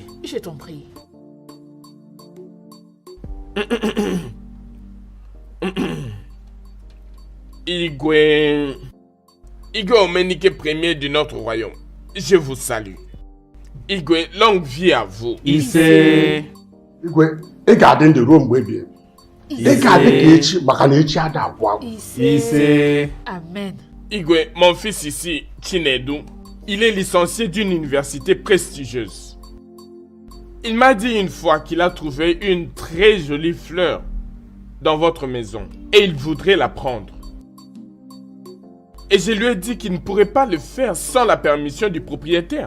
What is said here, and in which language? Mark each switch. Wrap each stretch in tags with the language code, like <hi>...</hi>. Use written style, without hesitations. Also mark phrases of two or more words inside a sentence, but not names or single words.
<fr>Je t'en prie. Igwe Omenike premier de notre royaume, je vous salue. Igwe, longue vie à vous.</fr> <ig>Ise. Igwe, ị ga-adị ndụ ruo mgbe ebighị ebi. Ị ga-adị ka echi maka na echi ada agwụ agwụ. Ise.</ig> <fr>Amen. Igwe, mon fils ici, Chinedu, il est licencié d'une université prestigieuse. Il m'a dit une fois qu'il a trouvé une très jolie fleur dans votre maison et il voudrait la prendre. Et je lui ai dit qu'il ne pourrait pas le faire sans la permission du propriétaire.</fr>